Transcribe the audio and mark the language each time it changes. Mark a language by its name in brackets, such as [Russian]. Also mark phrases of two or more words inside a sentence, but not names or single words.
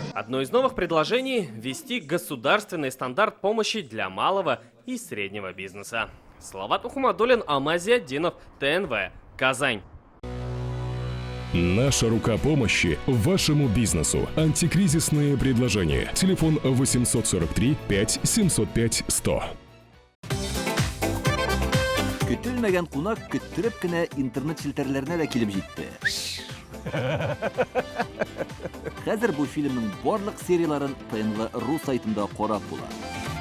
[Russian] Одно из новых предложений – ввести государственный стандарт помощи для малого и среднего бизнеса. Салават Ухмадуллин, Алмаз Зиаддинов, ТНВ, Казань. Наша рука помощи вашему бизнесу. Антикризисные предложения. Телефон 843 5 705 100. [Tatar] Көтелмәгән кунак көттөреп кенә интернет челтәрләренә дә килеп җитте. Хәзер бу фильмның барлык серияларын ТНВ.ру сайтында карап була.